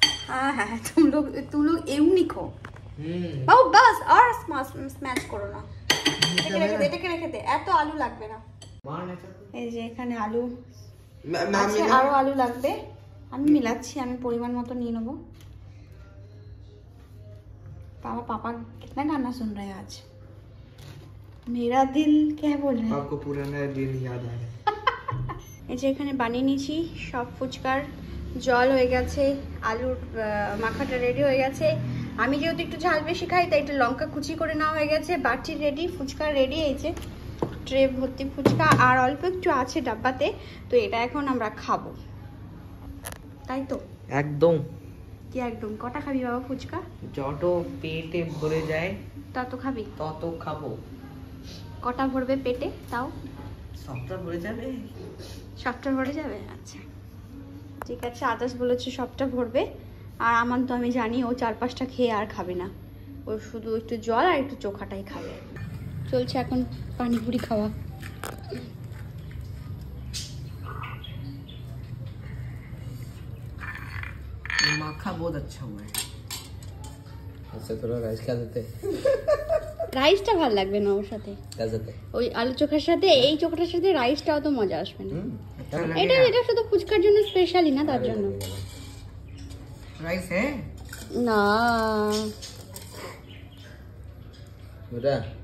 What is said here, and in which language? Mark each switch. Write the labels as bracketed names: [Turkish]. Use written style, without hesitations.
[Hindi] हाँ हाँ, तुम लोग यूनिक हो बाबू। बस और स्मैश करो ना, [Bangla] এটাকে রেখে দে, এত আলু লাগবে না। এই যে এখানে আলু আছে, আরো আলু লাগবে। আমি মিলাচ্ছি, আমি পরিমাণ মতো নিয়ে নেবো। [Hindi] पापा कितना गाना सुन रहे हैं आज। मेरा दिल क्या बोल रहे हैं? आपको पुराना दिन याद आ रहा है? [Bangla] এই যে এখানে বানিয়ে নিয়েছি সব ফুচকার জল হয়ে গেছে, আলুর মাখাটা রেডি হয়ে গেছে। আমি যেহেতু একটু ঝাল বেশি খাই তাই একটু লঙ্কা কুচি করে নেওয়া হয়ে গেছে। বাটি রেডি, ফুচকা রেডি হয়েছে, ট্রে ভর্তি ফুচকা আর অল্প একটু আছে ডাব্বাতে। তো এটা এখন আমরা খাবো, তাই তো? একদম। কি একদম? কটা খাবি বাবা ফুচকা? যত পেটে ভরে যায় তত খাবি? তত খাবো। কটা ভরবে পেটে তাও? সবটা ভরে যাবে। সবটা ভরে যাবে? আচ্ছা ঠিক আছে, আদার্স বলেছে সবটা ভরবে। আর আমার তো আমি জানি ও 4-5টা খেয়ে আর খাবে না, ও শুধু একটু জল আর একটু চোখাটাই খাবে। চলছে এখন পানিপুরি খাওয়া। [Hindi] माखा बहुत अच्छा हुआ है। अच्छा थोड़ा राइस खा देते। [Bangla] রাইসটা ভালো লাগবে না ওর সাথে, [Hindi] कैसे? [Bangla] ওই আলু চোখার সাথে এই চোখাটার সাথে রাইসটাও তো মজা আসবে না। [Hindi] अच्छा [Bangla] এটা এটা শুধু ফুচকার জন্য স্পেশালি না, তার জন্য। [Hindi] राइस है [Bangla] না [Hindi] बेटा।